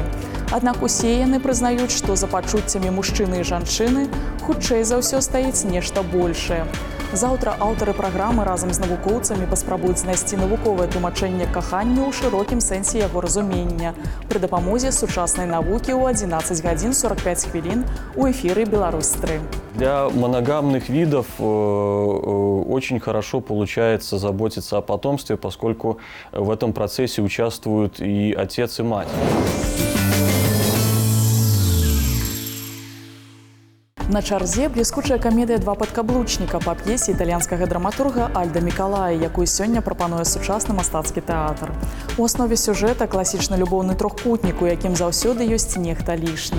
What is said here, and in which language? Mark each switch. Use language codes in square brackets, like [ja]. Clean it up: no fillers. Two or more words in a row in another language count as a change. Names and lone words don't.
[be] Аднак усе яны прызнаюць, што за пачуццямі мужчыны і жанчыны хутчэй за ўсё стаіць нешта большае. Заўтра аўтары праграмы разам з навукоўцамі паспрабуюць знайсці навуковае тлумачэнне каханню ў шырокім сэнсе яго разумення пры дапамозе сучаснай навукі ў 11 гадзін 45 хвілін у эфіры «Беларусь-3». [ru] Для моногамных видов очень хорошо получается заботиться о потомстве, поскольку в этом процессе участвуют и отец, и мать. [be] На чарзе бліскучая камедыя «Два падкаблучніка» па п'есе італьянскага драматурга Альда Мікалая, якую сёння прапануе сучасны мастацкі тэатр. У аснове сюжэта класічны любоўны трохкутнік, у якім заўсёды ёсць нехта лішні.